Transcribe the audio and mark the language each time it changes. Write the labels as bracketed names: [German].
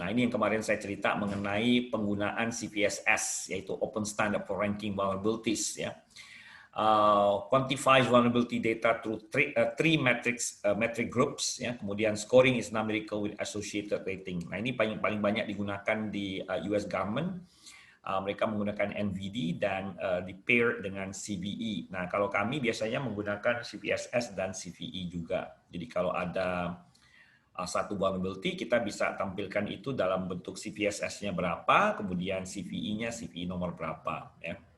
[Indonesian] Nah, ini yang kemarin saya cerita mengenai penggunaan CVSS, yaitu Open Standard for Ranking Vulnerabilities. Ya. [English] Quantifies vulnerability data through three metric groups. Ya. [Indonesian] Kemudian [English] scoring is numerical with associated rating. [Indonesian] Nah, ini paling banyak digunakan di US government. Mereka menggunakan NVD dan di pair dengan CVE. Nah, kalau kami biasanya menggunakan CVSS dan CVE juga. Jadi kalau ada satu vulnerability, kita bisa tampilkan itu dalam bentuk CVSS-nya berapa, kemudian CVE-nya CVE nomor berapa. Ya.